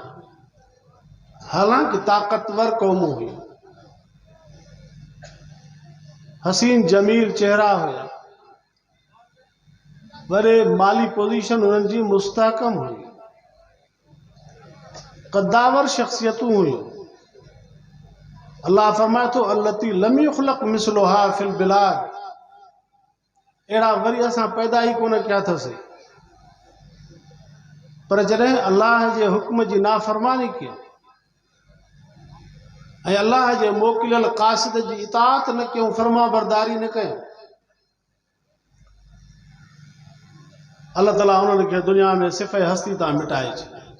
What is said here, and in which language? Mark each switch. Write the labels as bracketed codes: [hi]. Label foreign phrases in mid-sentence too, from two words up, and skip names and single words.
[sd] हालांकि ताक़तवर क़ौमूं हुयूं, हसीन जमील चेहरा हुया, बड़े माली पोजीशन उन्हनि जी मुस्तहकम हुई, कद्दावर शख्सियतूं हुयूं। अल्लाह फरमाए थो [ar] التي لم يخلق مثلها في البلاد, [sd] अहिड़ा वरी असां पैदा ई कोन कया अथसीं। पर जॾहिं अल्लाह जे हुक्म जी नाफ़रमानी कई ऐं अल्लाह जे मोकिलियल क़ासिद जी इताअत न कयूं, फर्मा बरदारी न कयूं, अल्लाह ताला उन्हनि खे दुनिया में सिफ़े हस्ती तां मिटाए छॾियो।